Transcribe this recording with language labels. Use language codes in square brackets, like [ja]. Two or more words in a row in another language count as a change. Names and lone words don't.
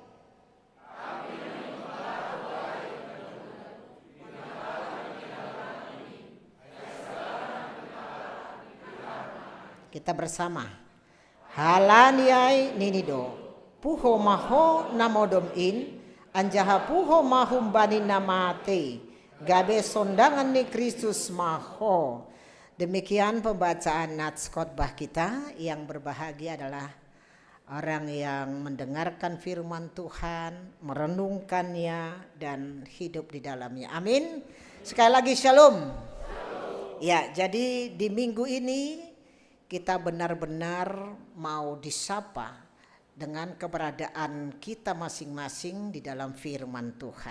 [id] Kita bersama. [bts] Halaniay ninido. Puho maho namodom in. Anjaha puho mahum bani namate. Gabe sondangan ni Kristus maho. [id] Demikian pembacaan nats khotbah kita. Yang berbahagia adalah orang yang mendengarkan firman Tuhan, merenungkannya dan hidup di dalamnya. Amin. Sekali lagi shalom. Ya, jadi di minggu ini kita benar-benar mau disapa dengan keberadaan kita masing-masing di dalam firman Tuhan.